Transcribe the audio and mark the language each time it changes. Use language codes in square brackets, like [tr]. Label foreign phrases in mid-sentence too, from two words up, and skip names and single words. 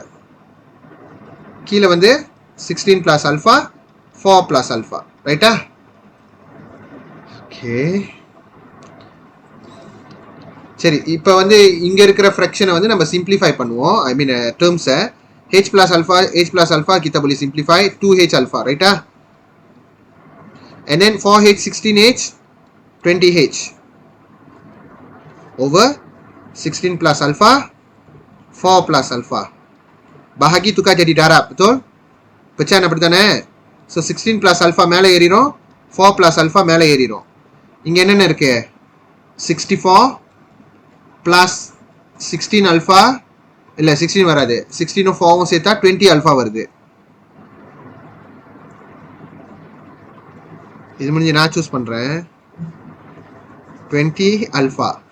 [ta] கீழே வந்து [en] 16 plus alpha 4 plus alpha, [ta] ரைட்டா? ஓகே சரி, இப்போ வந்து இங்க இருக்கிற ஃப்ராக்ஷனை வந்து நம்ம சிம்பிளிஃபை பண்ணுவோம். [en] I mean terms h plus alpha [ms] kita boleh simplify 2h alpha, [ta] ரைட்டா? [en] And then 4h 16h 20h over 16 plus alpha 4 plus alpha. [ms] bahagi tukar jadi darab, betul? [ta] pecahan அப்படி தானே? ஸோ [en] 16 plus alpha [ta] மேலே ஏறிடும், [en] 4 plus alpha [ta] மேலே ஏறிடும். இங்கே என்னென்ன இருக்கு? 64 plus 16 alpha, இல்லை 16 வராது, 16 4 சேர்த்தா 20 alpha வருது. இது முடிஞ்சு நான் சூஸ் பண்றேன் 20 alpha.